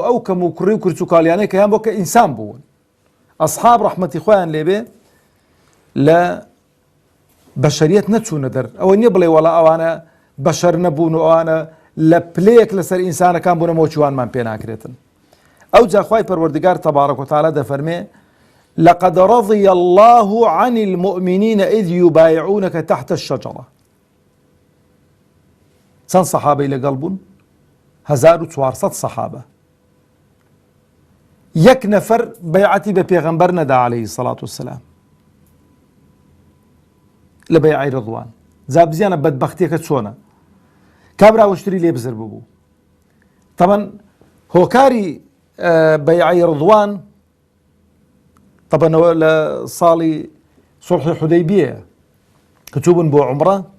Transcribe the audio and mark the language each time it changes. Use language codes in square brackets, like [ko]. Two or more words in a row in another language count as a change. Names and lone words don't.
[ckb] ئەو کەم و کوڕی و کورچ و کاڵیانەی کە یان بۆ کە ئینسان بوون ئەسحاب ڕەحمەتی خۆیان لێبێ لە بەشەریەت نەچوونە دەر ئەوە نییە بڵێ وەڵا ئەوانە بەشەر نەبوون و ئەوانە لە پلەیەک لەسەر ئینسانەکان بوونەوە چوانمان پێ ناکرێتن ئەو جا خوای پەروەردگار [ar] تەبارەک و تەعالە [ckb] دەفەرمێ [ar] لقد رضي الله عن المؤمنين إذ يبايعونك تحت الشجرة [ckb] چەند سەحابەی لەگەڵ بوون 1400 سەحابە یەک نەفەر بەیعەتی بە پێغەمبەر نەدا [ar] عەلەیهی سەڵات وسەلام [ckb] لە بەیعەی ڕضوان جا بزیانە بەدبەختیەکە چۆنە کابرا وشتری لێ بزر بوو طبعا هۆکاری بەیعەی ڕضوان طبعا لە ساڵی سوڵحی حودەیبیە کە چووبوون بۆ عومرە